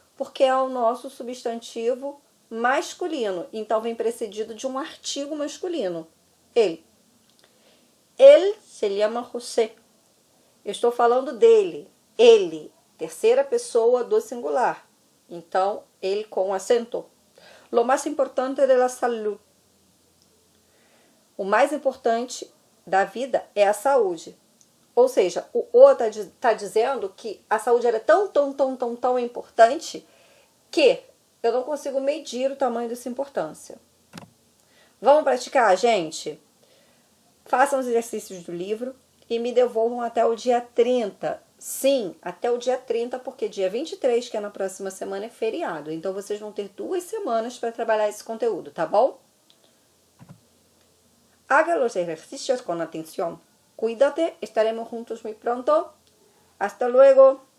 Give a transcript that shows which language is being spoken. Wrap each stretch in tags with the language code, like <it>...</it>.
<pt>Porque é o nosso substantivo masculino. Então, vem precedido de um artigo masculino.</pt> <es>Ele. Ele se llama José.</es> <pt>Eu estou falando dele. Ele. Terceira pessoa do singular. Então, ele com acento.</pt> <es>Lo más importante de la salud.</es> <pt>O mais importante da vida é a saúde. Ou seja, o está dizendo que a saúde era tão importante que eu não consigo medir o tamanho dessa importância. Vamos praticar, gente? Façam os exercícios do livro e me devolvam até o dia 30. Sim, até o dia 30, porque dia 23, que é na próxima semana, é feriado. Então, vocês vão ter 2 semanas para trabalhar esse conteúdo, tá bom?</pt> <es>Haga los ejercicios con atención. Cuídate, estaremos juntos muy pronto. Hasta luego.</es>